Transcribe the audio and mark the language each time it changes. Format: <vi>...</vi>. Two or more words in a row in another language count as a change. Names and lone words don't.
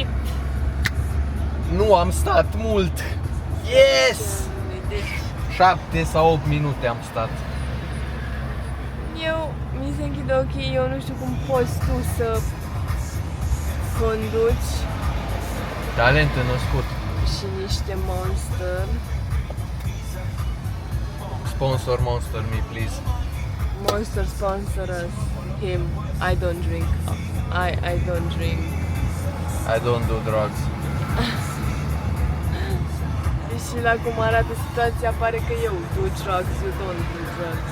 <ro>Nu am stat mult.</ro> <en>Yes!</en> <ro>Deci 7 sau 8 minute am stat. mi se închid ochii, eu nu știu cum poți tu să conduci Talent născut. și niște Monster.</ro> <en>Sponsor Monster me, please. Monster sponsor us. Him. I don't drink. I don't drink. I don't do drugs.</en> <ro>Și la cum arată situația, pare că eu</ro> <en>do drugs, you don't do drugs.</en>